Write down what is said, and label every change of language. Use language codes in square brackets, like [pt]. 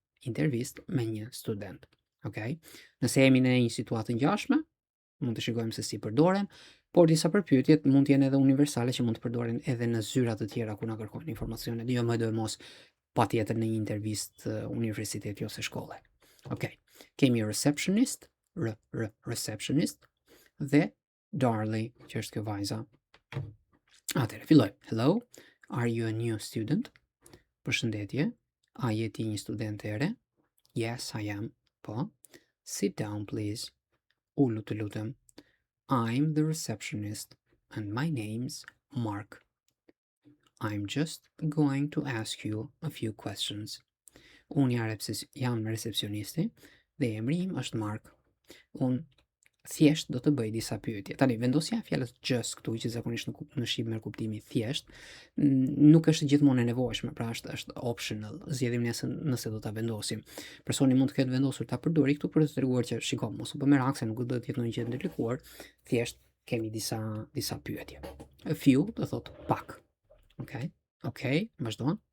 [sq] Intervistë me një student. Okay? Nëse jemi në një situatë ngjashme, mund të shikojmë se si përdoren, por disa përpyetjet mund të jenë edhe universale që mund të përdoren edhe në zyra të tjera ku na kërkojnë informacione, jo më mos patjetër në një intervistë universiteti ose shkolle. Okay. Kemi receptionist, receptionist, dhe Darley, që është kjo vajza. Atëherë, fillojmë. [en] Hello, are you a new student? [sq] Përshëndetje, a je ti një student e re? [en] Yes, I am. [sq] Po. [en] Sit down, please. [sq] Ullu të lutem. [en] I'm the receptionist and my name's Mark. I'm just going to ask you a few questions. [sq] Unë jam recepcionisti dhe emri im është Mark. Unë thjesht do të bëj disa pyetje. Tani, vendosja e fjalës just këtu, që zakonisht në shqip merr kuptimi thjesht, nuk është gjithmonë e nevojshme, pra është optional. Zgjedhim nëse do ta vendosim. Personi mund të ketë vendosur ta përdori këtu për të treguar që shikoj, mos u bë merak se nuk do të jetë në një gjë ndërlikuar, thjesht kemi disa pyetje. A few do thot pak. Okay, vazhdon.